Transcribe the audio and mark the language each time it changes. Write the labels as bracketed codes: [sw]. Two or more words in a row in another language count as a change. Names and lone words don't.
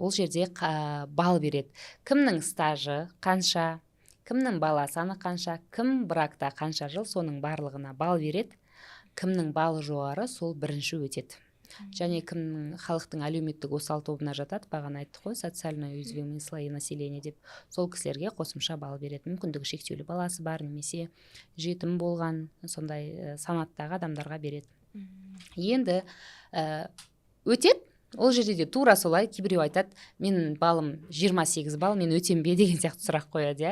[kk] Ол жерде бал береді. Кімнің стажы қанша, кімнің бала саны қанша, кім бракта қанша жыл, соның барлығына бал береді. Кімнің балы жоғары, сол бірінші өтеді. Және кімнің халықтың әлеуметтік осал тобына жатады, бағана айттық қой, [ru] социально уязвимые слои населения деп, сол кісілерге қосымша бал береді. [kk] Мүмкіндігі шектеулі баласы бар, немесе жетім болған, сондай санаттағы адамдарға береді. Енді өтеді. Ол жерде де тура солай, кейбіреу айтады, менің балым 28 балл, мен өтем бе деген сияқты сұрақ қояды.